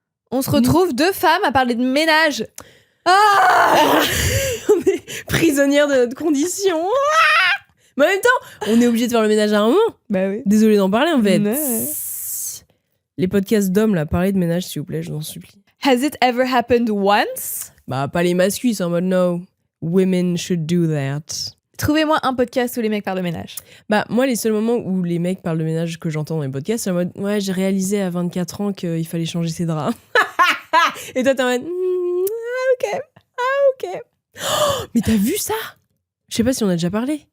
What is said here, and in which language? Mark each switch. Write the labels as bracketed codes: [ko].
[fr] On se retrouve 2 femmes à parler de ménage. On est prisonnières de notre condition. Mais en même temps, on est obligé de faire le ménage à un moment. Bah oui. Désolée d'en parler, en fait. Ouais. Les podcasts d'hommes, là, parlez de ménage, s'il vous plaît, je vous en supplie. [en] Has it ever happened once? [fr] Bah, pas les masculins, c'est en mode [en] no, women should do that. [fr] Trouvez-moi un podcast où les mecs parlent de ménage. Bah, moi, les seuls moments où les mecs parlent de ménage que j'entends dans les podcasts, c'est en mode ouais, j'ai réalisé à 24 ans qu'il fallait changer ses draps. Et toi, t'es en mode ok. Oh, mais t'as vu ça? Je sais pas si on a déjà parlé.